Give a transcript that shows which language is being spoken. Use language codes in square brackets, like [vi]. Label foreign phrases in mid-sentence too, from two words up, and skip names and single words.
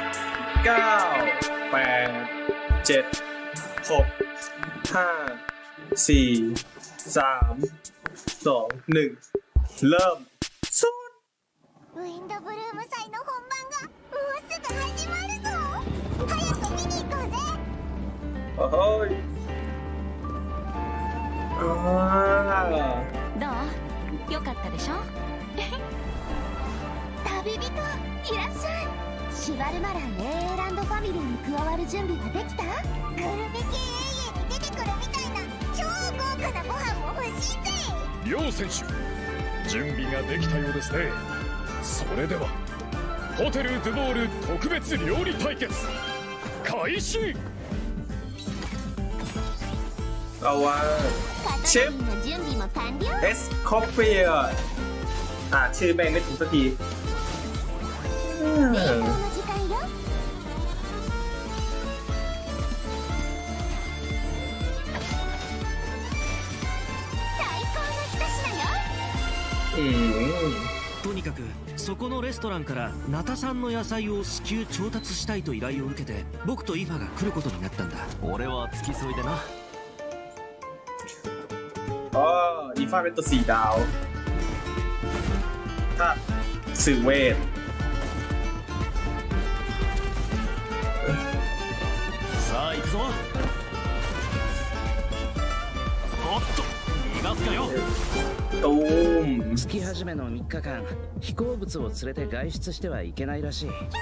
[th] 9 8 7 6 5 4 3 2 1 เริ่มสุด [ja] ウィンドブルーム祭の本番がもうすぐ始まるぞ。早く見に行こうぜ。 [th] โอ้ย [ja] どう？よかったでしょ？旅人いらっしゃい。シバルマラン AA ランドファミリーに加わる準備はできた？グルメ系 AA に出てくるみたいな超豪華なご飯も欲しいぜ。両選手準備ができたようですね。それではホテルドゥボール特別料理対決開始。 [th] เอาว่าเชฟเอสคอฟเฟียชื่อแม่งไม่ถูกสักที [ja] とにかくそこのレストランからナタ産の野菜を至急調達したいと依頼を受けて僕とイファが来ることになったんだ。俺は付き添いでな。 [th] อีฟ้าเป็นตัว4ดาวถ้าสื่อเวท [ja] さあ行くぞ。おっと逃がすかよ。 [th] ตูม [ja] 月始めの3日間飛行物を連れて外出してはいけないらしい。